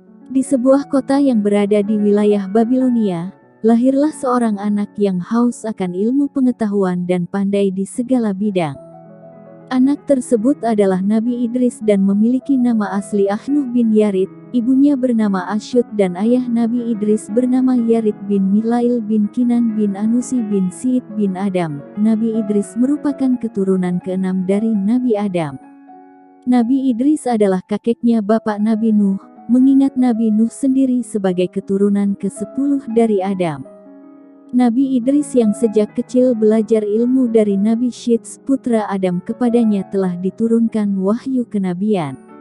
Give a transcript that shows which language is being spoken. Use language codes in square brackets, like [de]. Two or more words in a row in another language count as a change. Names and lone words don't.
[id] Di sebuah kota yang berada di wilayah Babilonia, lahirlah seorang anak yang haus akan ilmu pengetahuan dan pandai di segala bidang. Anak tersebut adalah Nabi Idris dan memiliki nama asli Ahnuh bin Yarid, ibunya bernama Asyut dan ayah Nabi Idris bernama Yarid bin Milail bin Kinan bin Anusi bin Siid bin Adam. Nabi Idris merupakan keturunan keenam dari Nabi Adam. Nabi Idris adalah kakeknya bapak Nabi Nuh, mengingat Nabi Nuh sendiri sebagai keturunan ke-10 dari Adam. Nabi Idris yang sejak kecil belajar ilmu dari Nabi Syits putra Adam kepadanya telah diturunkan wahyu kenabian.